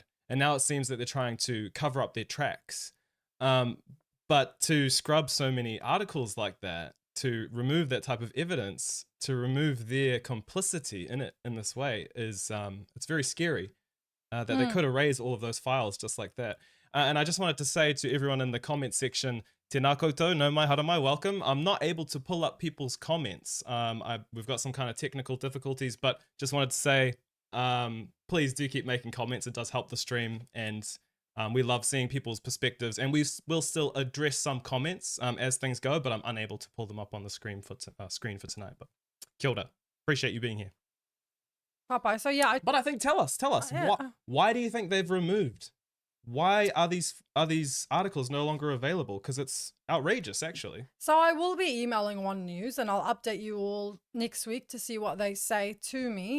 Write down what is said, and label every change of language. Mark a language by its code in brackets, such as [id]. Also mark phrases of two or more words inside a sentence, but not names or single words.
[en] And now it seems that they're trying to cover up their tracks. But to scrub so many articles like that, to remove that type of evidence, to remove their complicity in it in this way is, it's very scary that they could erase all of those files just like that. And I just wanted to say to everyone in the comment section, [mi] tēnā koutou, no mai hara mai, [en] welcome. I'm not able to pull up people's comments. We've got some kind of technical difficulties, but just wanted to say, please do keep making comments. It does help the stream, and we love seeing people's perspectives. And will still address some comments as things go, but I'm unable to pull them up on the screen for tonight. But [mi] kia ora. [en] Appreciate you being here. Papai, so yeah. But I think, tell us, why do you think they've removed? Why are these articles no longer available? Because it's outrageous, actually. So I will be emailing One News, and I'll update you all next week to see what they say to me.